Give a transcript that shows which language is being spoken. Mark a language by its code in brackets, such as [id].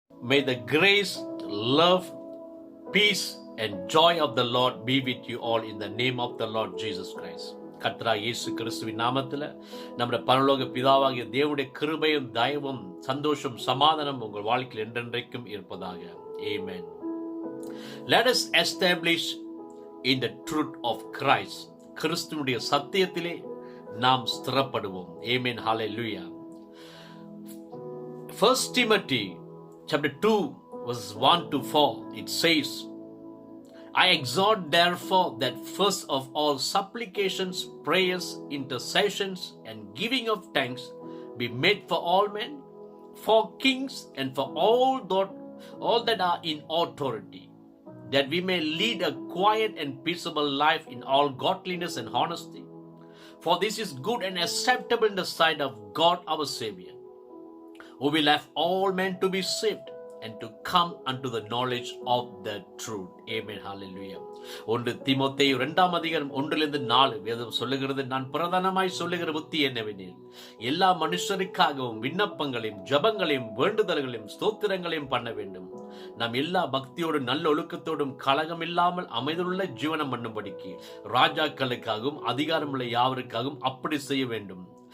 [en] May the grace, love, peace and joy of the Lord be with you all in the name of the Lord Jesus Christ. [ta] கர்த்தரா இயேசு கிறிஸ்துவின் நாமத்தில் நம்முடைய பரலோக பிதாவாகிய தேவனுடைய கிருபையும் தயவும் சந்தோஷம் சமாதானம் உங்கள் வாழ்க்கையில் என்றென்றைக்கும் இருப்பதாக. [en] Amen. Let us establish in the truth of Christ. [ta] கிறிஸ்துவினுடைய சத்தியத்திலே நாம் ஸ்திரப்படுவோம். [en] Amen. Hallelujah. 1 Timothy chapter 2 verses 1 to 4, it says, I exhort therefore that first of all supplications, prayers, intercessions, and giving of thanks be made for all men, for kings, and for all that are in authority, that we may lead a quiet and peaceable life in all godliness and honesty. For this is good and acceptable in the sight of God our Savior, who will have all men to be saved and to come unto the knowledge of the truth. Amen. Hallelujah. [ta] 1 தீமோத்தேயு 2ஆம் அதிகாரம் 1-4 வேதம் சொல்லுகிறது, நான் பிரதானமாய் சொல்லுகிற புத்தி என்னவெனில், எல்லா மனுஷருக்காகவும் விண்ணப்பங்களையும் ஜபங்களையும் வேண்டுதல்களையும் ஸ்தோத்திரங்களையும் பண்ண வேண்டும். நாம் எல்லா பக்தியோடும் நல்ல ஒழுக்கத்தோடும் கலகம் இல்லாமல் அமைதலுள்ள ஜீவனம் பண்ணும்படிக்கு ராஜாக்களுக்காகவும் அதிகாரமுள்ள யாவருக்காகவும் அப்படி செய்ய வேண்டும்.